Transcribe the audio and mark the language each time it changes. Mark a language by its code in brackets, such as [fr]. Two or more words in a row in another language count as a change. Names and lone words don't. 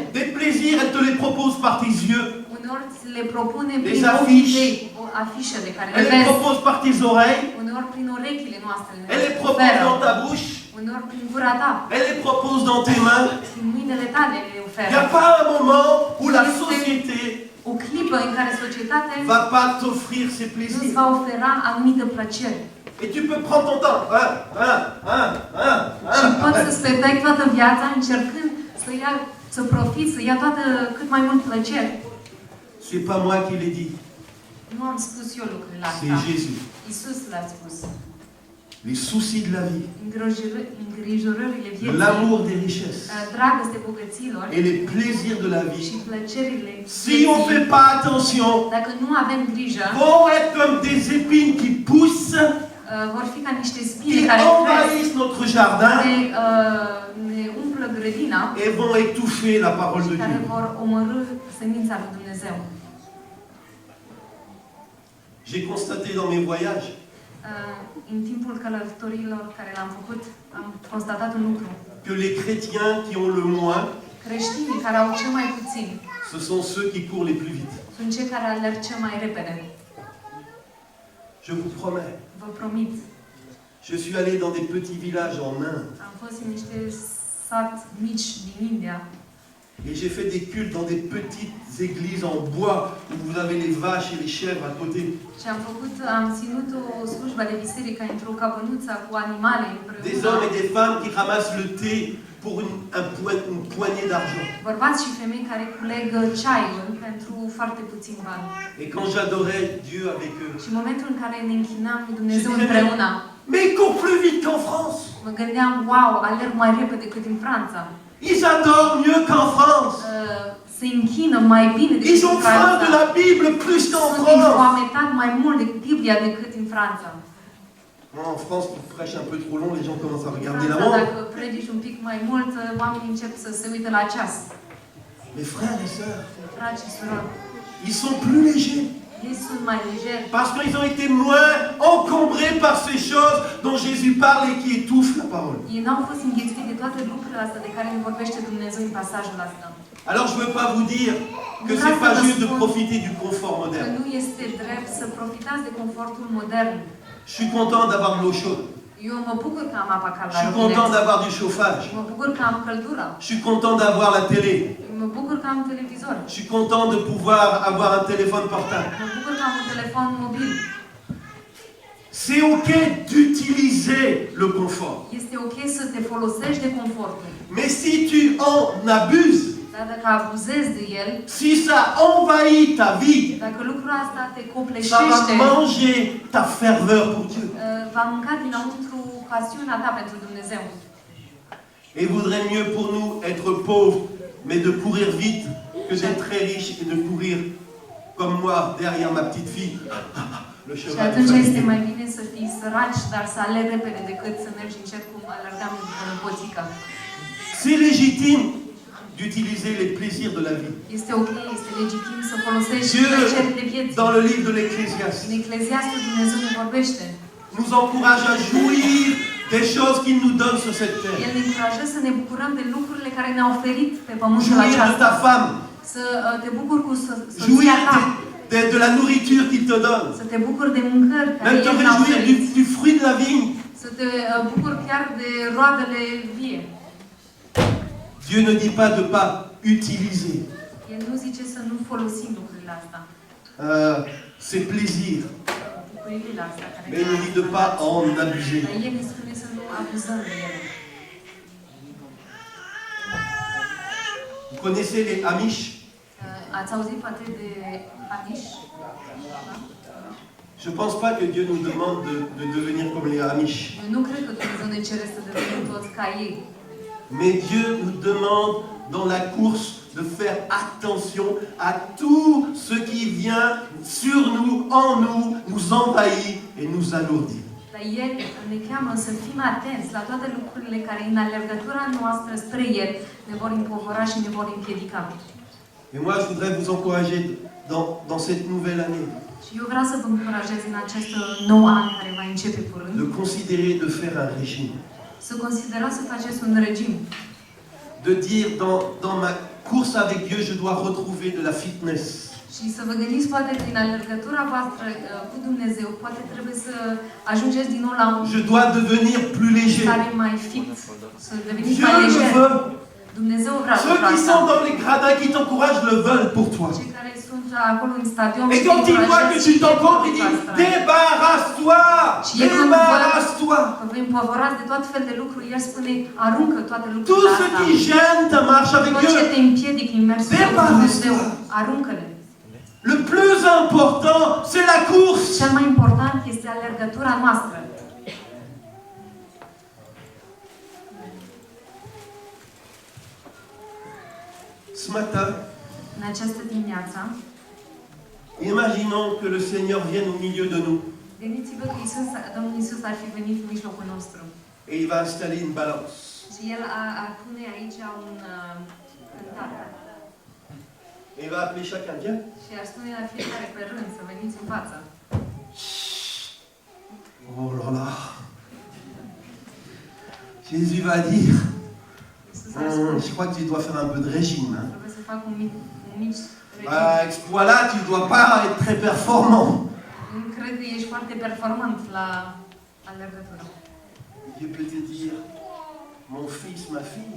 [fr] Des plaisirs, elle te les propose par tes yeux. [ro] Uneori ți le propune [fr] Des [ro] prin ochii [fr] affiches. [ro] tăi, afișele care le [fr] Elle les [ro] vezi. [fr] propose par tes oreilles. [ro] Uneori prin urechile noastre ne [fr] Elle les propose [ro] oferă. [fr] dans ta bouche. [ro] Uneori prin gura ta. [fr] Elle les propose dans tes mains. [ro] Prin mâinile tale le [fr] Il n'y [ro] oferă. [fr] a pas un moment où la société [ro] O clipă în care societatea [fr] ne va pas t'offrir ces [ro] nu-ți [fr] plaisirs. [ro] va ofera anumite plăceri. [fr] Et tu peux prendre ton temps. [ro] Și poți să-ți petreci toată viața încercând să profiți, să ia cât mai mult plăceri. [fr] C'est pas moi qui l'ai dit, [ro] Nu am spus eu lucrurile [fr] c'est [ro] astea. [fr] Jésus. [ro] Iisus le-a spus. [fr] Les soucis de la vie, [ro] Îngrijorările de vieții, [fr] l'amour des richesses [ro] dragoste bogăților [fr] et les plaisirs de la [ro] și [fr] vie. [ro] plăcerile [fr] Si on ne fait pas attention, [ro] dacă nu avem grijă, [fr] vont être comme des épines qui poussent, [ro] vor fi ca niște [fr] qui [ro] spine care cresc, [fr] envahissent notre jardin [ro] ne umplă grădina [fr] et vont étouffer la parole de [ro] și care [fr] Dieu. [ro] vor omorî semința lui Dumnezeu. [fr] J'ai constaté dans mes voyages [ro] În timpul călătorilor care le-am făcut, am constatat un lucru. [fr] que les chrétiens qui ont le moins, [ro] Creștinii care au cel mai puțin [fr] ce sont ceux qui courent les plus vite. [ro] sunt cei care alerg cel mai repede. [fr] Je vous promets. [ro] Vă promit. [fr] Je suis allé dans des petits villages en Inde [ro] Am fost în niște sat mici din India [fr] et j'ai fait des cultes dans des petites églises en bois où vous avez les vaches et les chèvres à côté. [ro] și am ținut o slujbă de biserică într-o căpănuță cu animale [fr] Des hommes et [ro] împreună. [fr] des femmes qui ramassent le thé pour une poignée d'argent. [ro] Bărbați și femei care culeg ceaiul pentru foarte puțin bani. [fr] Et quand j'adorais Dieu avec eux, [ro] Și în momentul în care ne închinam lui Dumnezeu [fr] Je disais, [ro] împreună, [fr] mais ils courent plus vite qu'en France. [ro] mă gândeam, wow, alerg mai repede decât în Franța. [fr] Ils adorent mieux qu'en France. [ro] Se închină mai bine decât [fr] Ils [ro] în [fr] ont faim de [ro] Franța. [fr] la Bible plus qu'en [ro] Sunt [fr] France. [ro] infoametat mai mult decât Biblia decât în Franța. [fr] En France, tu prêches un peu trop long, les gens commencent à [ro] În [fr] regarder la [ro] Franța, [fr] montre. [ro] dacă predici un pic mai mult, oamenii încep să se uite la ceas. [fr] Mes frères et sœurs, [ro] Frați și surori, [fr] ils sont plus légers. [ro] ei sunt mai legeri. [fr] Parce qu'ils ont été moins encombrés par ces choses dont Jésus parle et qui étouffent la parole. [ro] Ei n-au fost înghețuiți de toate lucrurile astea de care ne vorbește Dumnezeu în pasajul ăsta. [fr] Alors je ne veux pas vous dire que ce n'est pas juste de profiter du confort [ro] Că [fr] moderne. [ro] nu este drept să profitați de confortul modern. [fr] Je suis content d'avoir de l'eau chaude. [ro] Eu mă bucur că am apa [fr] Je [ro] caldă. [fr] suis content d'avoir du chauffage. [ro] Mă bucur că am căldură. [fr] Je suis content d'avoir la télé. [ro] Mă bucur că am televizor. [fr] Je suis content de pouvoir avoir un téléphone portable. [ro] Mă bucur că am un telefon mobil. [fr] C'est ok d'utiliser le confort. [ro] Este ok să te folosești de confortul. [fr] Mais si tu en abuses, [ro] Dar dacă abuzezi de el, [fr] si ça envahit ta vie, [ro] dacă lucrul ăsta te [fr] ça va [ro] copleșește, [fr] manger ta ferveur pour Dieu. [ro] va mânca dinăuntru pasiunea ta pentru Dumnezeu. [fr] Et il vaudrait mieux pour nous être pauvres, mais de courir vite, que d'être très riches et de courir comme moi derrière ma petite fille. Le [ro] Și [fr] cheval. [ro] atunci este mai bine să fii săraci, dar să alergi repede decât să mergi încet cum alergam după năpoțica. [fr] C'est légitime d'utiliser les plaisirs de la vie. [ro] Este ok, este legitim să folosești [fr] Dieu, [ro] plăcerile vieții. [fr] dans le livre de l'Ecclésiaste, [ro] În Ecleziastul Dumnezeu ne vorbește. [fr] nous encourage à jouir des choses qu'il nous donne sur cette terre. [ro] El ne încurajează să ne bucurăm de lucrurile care ne-a oferit pe pământul [fr] Jouir de ta [ro] acesta. [fr] femme, [ro] Să te bucuri cu [fr] jouir [ro] soția ta. [fr] de la nourriture qu'il te donne, [ro] Să te bucuri de mâncări care [fr] même te [ro] El ne-a [fr] réjouir [ro] oferit. [fr] du fruit de la vigne. [ro] Să te bucuri chiar de roadele vie. [fr] Dieu ne dit pas de ne pas utiliser [ro] El nu zice să nu folosim lucrurile astea. [fr] ses plaisirs, [ro] Bucuriile astea care [fr] mais il nous dit de ne pas en abuser. [ro] Dar El ne spune să nu abuzăm de ele. [fr] Vous connaissez les Amish? [ro] Ați auzit poate de Amish? [fr] Je ne pense pas que Dieu nous demande de devenir comme les Amish. [ro] Eu nu cred că Dumnezeu ne cere să devenim toți ca ei. [fr] Mais Dieu nous demande dans la course de faire attention à tout ce qui vient sur nous, en nous, nous envahit et nous alourdit. [ro] Dar El ne cheamă să fim atenți la toate lucrurile care în alergătura noastră spre El ne vor împovăra și ne vor împiedica. [fr] Et moi, je voudrais vous encourager dans cette nouvelle année [ro] Și eu vreau să vă încurajez în acest nou an care va începe curând, [fr] de considérer de faire un régime. [ro] să considerați să faceți un regim. [fr] De dire dans ma course avec Dieu, je dois retrouver de la fitness. [ro] Și să vă gândiți poate din alergătura voastră cu Dumnezeu, poate trebuie să ajungeți din nou la un [fr] Je dois devenir plus léger. [ro] stare mai fit, să deveniți [fr] Dieu [ro] mai [fr] le [ro] lejer. [fr] veut. [ro] Dumnezeu vrea [fr] Ceux [ro] lucrul [fr] qui [ro] asta. [fr] sont dans les gradins, qui t'encouragent, le veulent pour toi. [ro] Cei care sunt acolo în stadion [fr] Et [ro] și [fr] quand [ro] te [fr] il voit que [ro] încurajează [fr] tu [ro] și [fr] t'encombres, il [ro] lucrul [fr] dit [ro] ăsta. [fr] débarrasse-toi, [ro] Și el când [fr] débarrasse-toi. [ro] Că vă împovărați de tot fel de lucruri, El spune, aruncă toate [fr] Tout [ro] lucrurile [fr] ce [ro] astea. [fr] qui gêne ta marche avec [ro] Tot ce [fr] Dieu. [ro] te împiedică în mersul cu Dumnezeu, aruncă-le. [fr] Le plus important, c'est la course. [ro] Cel mai important este alergătura noastră. [fr] Ce matin, [ro] În această dimineață, [fr] imaginons que le Seigneur vienne au milieu de nous [ro] gândiți-vă că Domnul Iisus ar fi venit în mijlocul nostru. [fr] et il va installer une balance. [ro] Și El ar pune aici un cântar. [fr] Et il va appeler chacun, viens. [ro] Și ar spune la fiecare pe rând să veniți în față. [fr] Oh là là. Jésus va dire, [ro] Iisus ar spune, [fr] je crois que tu dois faire un peu de régime. Hein. [ro] trebuie să fac un mic regim. [fr] Exploit-là, tu dois pas être très performant. [ro] Nu cred că ești foarte performant la alergătură. [fr] Dieu peut te dire, mon fils, ma fille,